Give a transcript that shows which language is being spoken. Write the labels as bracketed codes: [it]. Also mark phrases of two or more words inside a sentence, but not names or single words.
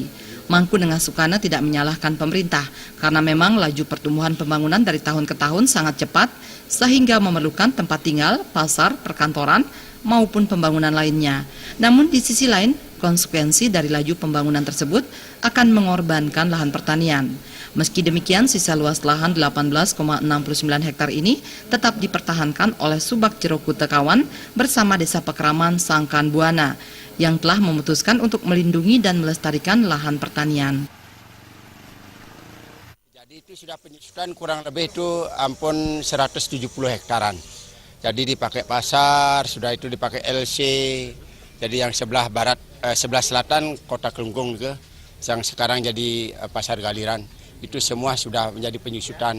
[id] Mangku dengan Sukana tidak menyalahkan pemerintah karena memang laju pertumbuhan pembangunan dari tahun ke tahun sangat cepat sehingga memerlukan tempat tinggal, pasar, perkantoran, maupun pembangunan lainnya. Namun di sisi lain, konsekuensi dari laju pembangunan tersebut akan mengorbankan lahan pertanian. Meski demikian, sisa luas lahan 18,69 hektar ini tetap dipertahankan oleh Subak Jero Kuta Kawan bersama Desa Pekraman Sangkan Buana yang telah memutuskan untuk melindungi dan melestarikan lahan pertanian. Jadi itu sudah penyusutan kurang lebih itu ampun 170 hektaran. Jadi dipakai pasar, sudah itu dipakai LC. Jadi yang sebelah barat, sebelah selatan Kota Kelungkung ke, yang sekarang jadi Pasar Galiran, itu semua sudah menjadi penyusutan.